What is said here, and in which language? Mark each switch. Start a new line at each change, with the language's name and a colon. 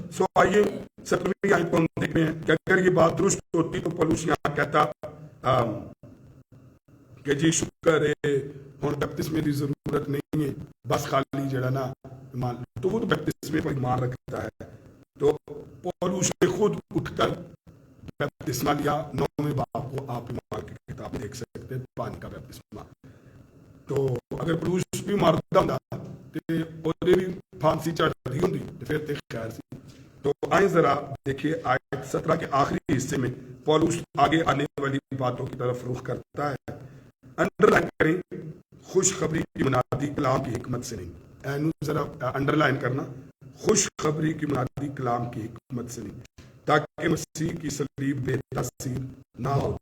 Urdu: سو آئیے 17ویں آیت کو ہم دیکھ رہے ہیں کہ اگر یہ بات درست ہوتی تو پولس یہاں کہتا کہ جی شکر ہے ہن بیپتسمے کی ضرورت نہیں ہے,
Punjabi: بس خالی جڑا نا ایمان,
Urdu: تو وہ تو بیپتسمے پر ایمان رکھتا ہے. تو پولس نے خود اٹھ کر بیپتسمہ لیا. 9ویں باب کو آپ ایمان کی کتاب میں دیکھ سکتے ہیں, پانی کا بیپتسمہ.
Punjabi: تو اگر پولس بھی مردا ہوندا تے اودے بھی پھانسی چڑھدی ہوندی تے پھر تے خیر سی.
Urdu: تو آئیں ذرا دیکھیے آیت 17 کے آخری حصے میں پولس آگے آنے والی باتوں کی طرف رخ کرتا ہے. انڈر لائن کریں, خوشخبری کی منادی کلام کی حکمت سے نہیں.
Punjabi: اینو ذرا انڈر لائن کرنا,
Urdu: خوشخبری کی منادی کلام کی حکمت سے نہیں, تاکہ مسیح کی صلیب بے تاثیر نہ ہو.